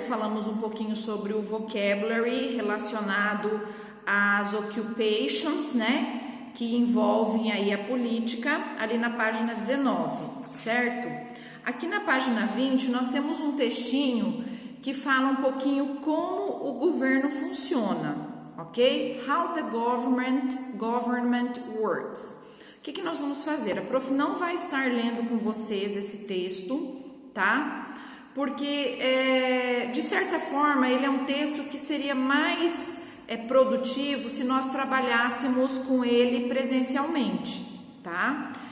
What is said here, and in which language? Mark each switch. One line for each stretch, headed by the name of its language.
Portuguese: Falamos um pouquinho sobre o vocabulary relacionado às occupations, né? Que envolvem aí a política, ali na página 19, certo? Aqui na página 20 nós temos um textinho que fala um pouquinho como o governo funciona, ok?
English: How the government works.
Portuguese: O que nós vamos fazer? A prof não vai estar lendo com vocês esse texto, tá? Porque, de certa forma, ele é um texto que seria mais produtivo se nós trabalhássemos com ele presencialmente, tá?